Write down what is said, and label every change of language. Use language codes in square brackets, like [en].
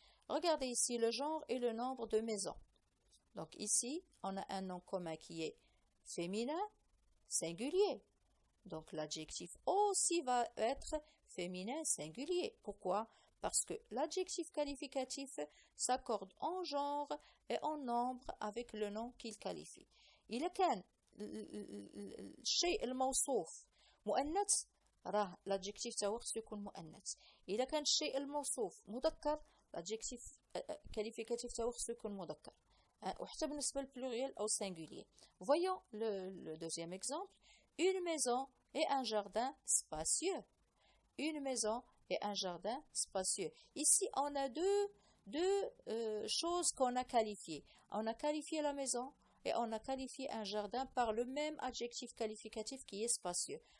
[fr] Regardez ici le genre et le nombre de maisons. Donc ici, on a un nom commun qui est féminin, singulier. Donc l'adjectif aussi va être féminin, singulier. Pourquoi? Parce que l'adjectif qualificatif s'accorde en genre et en nombre avec le nom qu'il qualifie. [ar] إذا كان الشيء الموصوف مؤنث راه l'adjectif تاعو خصو يكون مؤنث. إذا كان الشيء الموصوف مذكر l'adjectif qualificatif تاعو خصو يكون مذكر. وحتى بالنسبة للpluriel أو singulier. [fr] Voyons le deuxième exemple. Une maison et un jardin spacieux. Une maison et un jardin spacieux. Ici, on a deux choses qu'on a qualifiées. On a qualifié la maison et on a qualifié un jardin par le même adjectif qualificatif qui est spacieux.